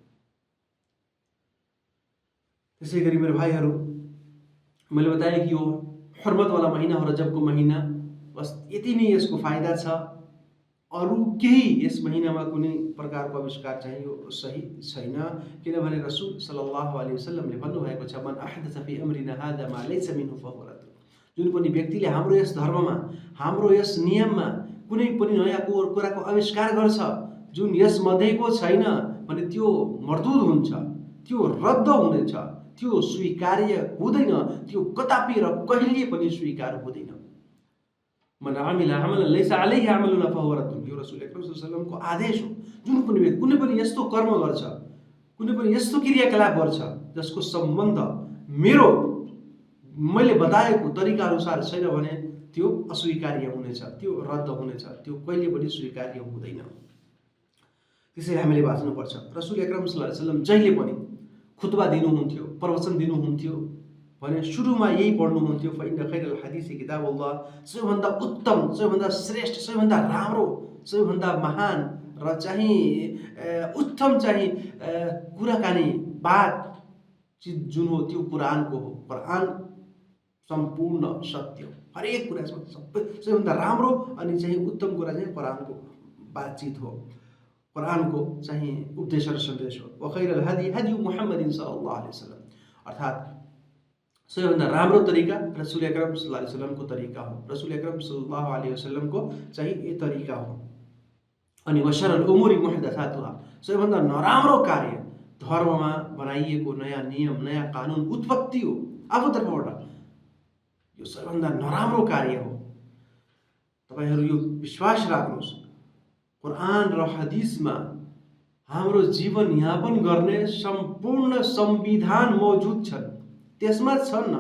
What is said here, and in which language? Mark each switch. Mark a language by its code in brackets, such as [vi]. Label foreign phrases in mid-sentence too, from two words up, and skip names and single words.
[ne] त्यसै गरी मेरो भाइहरू, मैले बताएँ कि यो हर्मतवाला महिना हो, रजबको महिना, बस यति नै यसको फाइदा छ। अरू केही यस महिनामा कुनै प्रकारको आविष्कार चाहिँ यो सही छैन, किनभने रसूल [ar] صلى الله عليه وسلم [ne] भन्नुभएको छ [ar] من أحدث في أمرنا هذا ما ليس منه فهو رد. [ne] जुन पनि व्यक्तिले हाम्रो यस धर्ममा, हाम्रो यस नियममा कुनै पनि नयाँ कुराको आविष्कार गर्छ जुन यस मध्येको छैन भने त्यो मर्दुद हुन्छ, त्यो रद्द हुनेछ, त्यो स्वीकार्य हुँदैन, त्यो कदापि र कहिले पनि स्वीकार हुँदैन। [ar] من عمل عملا ليس عليه عملنا فهو رد, [ne] यो रसूल अकरम [ar] صلى الله عليه وسلم [ne] आदेश हो। जुन पनि व्यक्ति कुनै पनि यस्तो कर्म गर्छ, कुनै पनि यस्तो क्रियाकलाप गर्छ जसको सम्बन्ध मैले बताएको तरिका अनुसार छैन भने त्यो अस्वीकार्य हुनेछ, त्यो रद्द हुनेछ, त्यो कहिले पनि स्वीकार्य हुँदैन। त्यसैले हामीले बाँच्नुपर्छ। रसूल अकरम [ar] صلى الله عليه وسلم [ne] जहिले पनि खुतबा दिनुहुन्थ्यो, प्रवचन दिनुहुन्थ्यो भने सुरुमा यही पढ्नुहुन्थ्यो, [ar] فإن خير الحديث كتاب الله, [ne] सबैभन्दा उत्तम, सबैभन्दा श्रेष्ठ, सबैभन्दा राम्रो, सबैभन्दा महान र चाहिँ उत्तम चाहिँ कुराकानी बात जुन हो त्यो कुरानको हो। कुरान सम्पूर्ण सत्य, हरेक कुरा सबैभन्दा राम्रो अनि चाहिँ उत्तम कुरा चाहिँ कुरानको बातचित हो, कुरानको चाहिँ उपदेश र सन्देश हो। [ar] وخير الهدي هدي محمد صلى الله عليه وسلم, [ne] अर्थात् सबैभन्दा राम्रो तरिका रसूल अकरम [ar] صلى الله عليه وسلم [ne] तरिका हो, रसूल अकरम [ar] صلى الله عليه وسلم [ne] चाहिँ यो तरिका हो। अनि [ar] وشر الأمور محدثاتها, [ne] सबैभन्दा नराम्रो कार्य धर्ममा बनाइएको नयाँ नियम, नयाँ कानुन उत्पत्ति हो आफूतर्फबाट, यो सबैभन्दा नराम्रो कार्य हो। तपाईहरु यो विश्वास राख्नुहोस्, कुरान र हदिसमा हाम्रो जीवन यापन गर्ने सम्पूर्ण संविधान मौजुद छन्, त्यसमा छन्।